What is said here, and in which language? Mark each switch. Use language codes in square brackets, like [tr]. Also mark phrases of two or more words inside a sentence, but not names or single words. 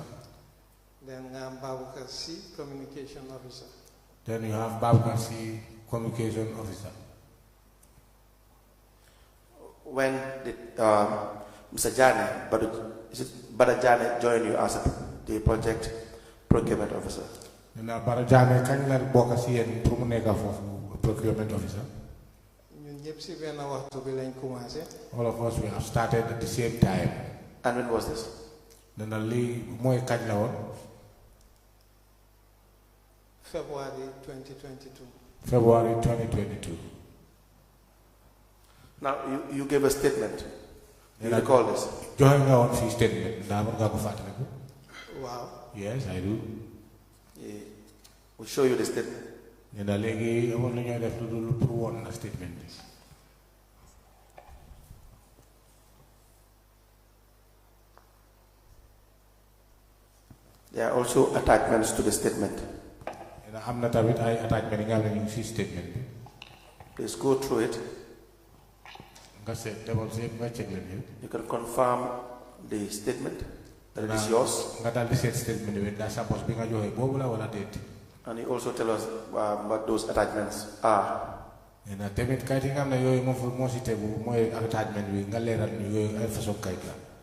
[wo] Then nga am Babukar C, [en] communication officer. Then you have Babkasi, communication officer. When did Mr. Jane, Bada Jane join you as the project procurement officer? [wo] Nena Barajane kañ la bokk ci yeen pour mu nekk fofu [en] procurement officer. [wo] Ñun ñëpp ci benn waxtu bi lañ commencé. [en] All of us we have started at the same time. And when was this? [wo] Nena li moy kañ la won? [en] February 2022. February 2022. Now, you gave a statement. You recall this? [wo] Joxe nga won fi statement da mën nga ko fatale ko? [en] Wow. Yes, I do. Yeah. We'll show you the statement. [wo] Nena legi amon lu ñoy def lu pour won na statement bi. [en] There are also attachments to the statement. [wo] Nena amna tamit ay attachment nga xamne ñu ci statement bi. [en] Please go through it. [wo] Nga seet demal seet nga check leen yëpp. [en] You can confirm the statement that it is yours. [wo] Nga dal di seet statement bi da sa boss bi nga joxe boobu la wala déet. [en] And you also tell us what those attachments are. [wo] Nena tamit kayit yi nga xam ne yooyu moo si tegu mooy attachment bi nga leeral ñu yooyu ay façon kayit la.